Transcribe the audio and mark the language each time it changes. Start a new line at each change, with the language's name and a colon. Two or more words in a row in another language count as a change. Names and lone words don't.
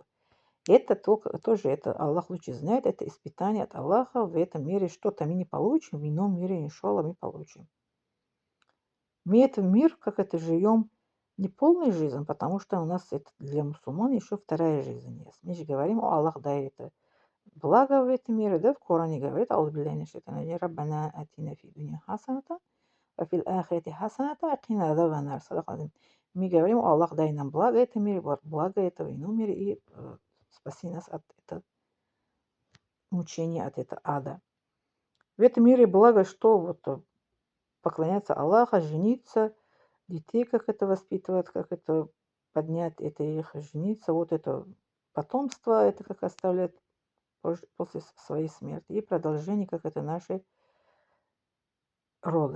Russian: Это только тоже это Аллах лучше знает, это испытание от Аллаха в этом мире. Что-то мы не получим, в ином мире, иншалла, мы получим. Мы этот мир, как это, живем не полной жизнью, потому что у нас это для мусульман еще вторая жизнь есть. Мы же говорим, о, Аллах дай это благо в этом мире, да, в Коране говорит,
Arabic: «أعوذ بالله من الشيطان الرجيم، ربنا آتنا في الدنيا حسنة، وفي الآخرة حسنة، وقنا عذاب النار». صدق العظيم.
Russian: Мы говорим, о, Аллах дай нам благо в этом мире, благо этого ином мире, и спаси нас от этого мучения, от этого ада. В этом мире благо, что поклоняться Аллаха, жениться, детей как это воспитывать, как это поднять, это их жениться, вот это потомство, это как оставляет после своей смерти, и продолжение, как это наши роды.